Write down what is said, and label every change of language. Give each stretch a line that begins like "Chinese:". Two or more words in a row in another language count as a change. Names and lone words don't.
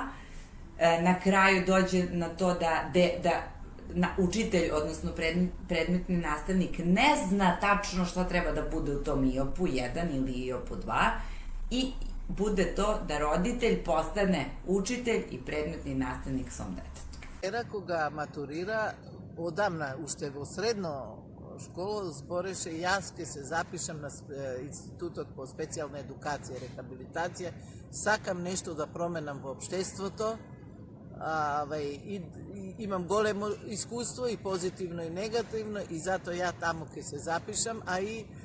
Serbian: Na kraju dođe na to da učitelj, odnosno predmetni nastavnik ne zna tačno šta treba da bude u tom IOP-u 1 ili IOP-u 2 i bude to da roditelj postane učitelj i predmetni nastavnik svom detetu.
Macedonian: Era кога матурира, одамна, уште во средно школо, збореше јас ке се запишам на Институтот по специјална едукација и рехабилитација, сакам нешто да променам во општеството, имам големо искуство и позитивно и негативно и затоа ја таму ке се запишам, а и